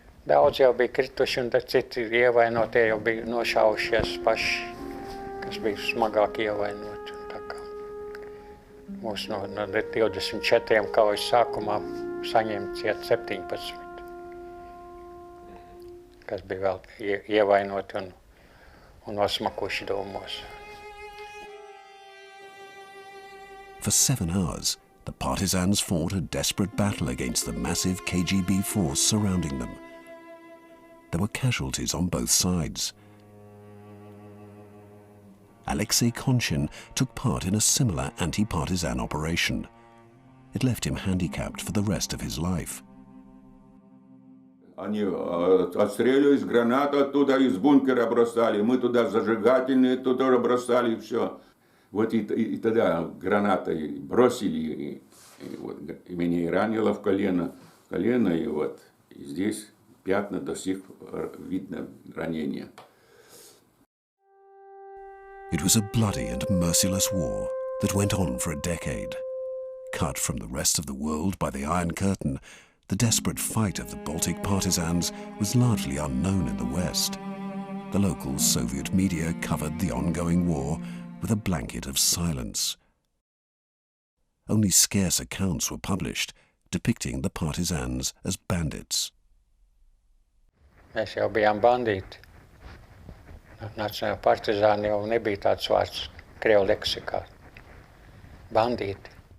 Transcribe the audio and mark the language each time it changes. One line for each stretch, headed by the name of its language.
Latvian: Daudz jau bija krituši, un tad citi ievainotie jau bija nošaušies paši, kas bija smagāk ievainoti. Tā kā mūs no 24 kaujas sākumā saņēma ciet 17, kas bija vēl ievainoti un nosmakuši domos.
English: For 7 hours, the partisans fought a desperate battle against the massive KGB force surrounding them. There were casualties on both sides. Alexei Konchin took part in a similar anti-partisan operation. It left him handicapped for the rest of his life.
Russian: Они отстреливали из гранат оттуда, из бункера бросали. Мы туда зажигательные туда бросали, и все. Вот и тогда гранатой бросили, И вот меня и ранило в колено, и вот и здесь пятна до сих пор видно ранение.
English: It was a bloody and merciless war that went on for a decade. Cut from the rest of the world by the Iron Curtain, the desperate fight of the Baltic partisans was largely unknown in the West. The local Soviet media covered the ongoing war with a blanket of silence. Only scarce accounts were published depicting the partisans as bandits.
Latvian: Mēs jau bijām bandīti. Nacionālajā partizāni jau nebija tāds vārds Krievu leksikā. Bandīti.